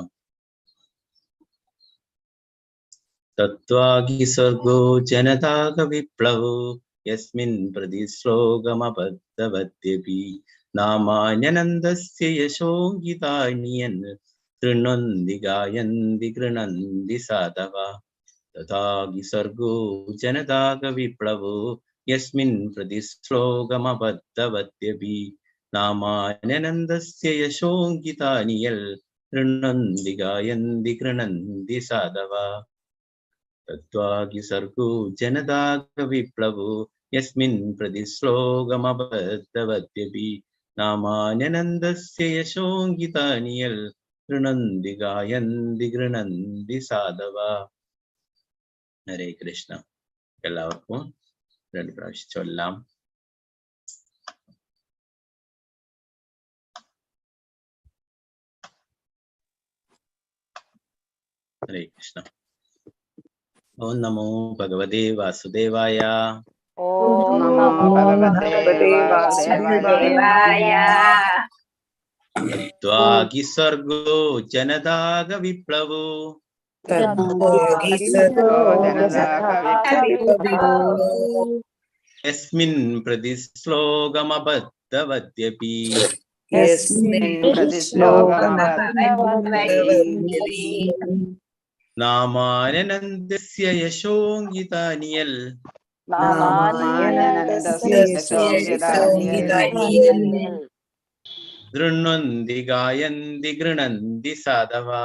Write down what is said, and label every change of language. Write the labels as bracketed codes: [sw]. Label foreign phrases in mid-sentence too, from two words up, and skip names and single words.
[sa] തത്വാഗി സർഗോ ജനതാക വിപ്ലവോ യസ്മിൻ പ്രതിശ്ലോകമബദ്ധവദ്യപി നാമാന്യനന്ദസ്യ യശോഗിതാന്യൻ തൃണ്വന്തി ഗായന്തി ഗൃണന്തി സാധവ. തഥാഗി സർഗോ ജനതാക വിപ്ലവോ യസ്മിൻ പ്രതിശ്ലോകമബദ്ധവദ്യപി നാമാന്യനന്ദസ്യ യശോഗിതാന്യൻ തൃണ്വന്തി ഗായന്തി ഗൃണന്തി സാധവ. तत्वागि सर्गो जनदाग विप्लवो यस्मिन् प्रतिश्लोकमबद्धवद्यपि नामान्यनन्दस्य यशोगितानियल् गृणन्ति गायन्ति गृणन्ति साधव. हरे कृष्ण. [ml] എല്ലാവർക്കും രണ്ട് പ്രാവശ്യം ചൊല്ലാം. [sa] हरे कृष्ण. ओम नमो भगवते वासुदेवाय ओम नमो भगवते वासुदेवाय. तत्वागि सर्गो जनदाग विप्लवो यस्मिन् प्रतिश्लोकमबद्धवद्यपि नामान्यनन्दस्य यशोगितानियल् गृह्णन्ति गायन्ति गृणन्ति साधव.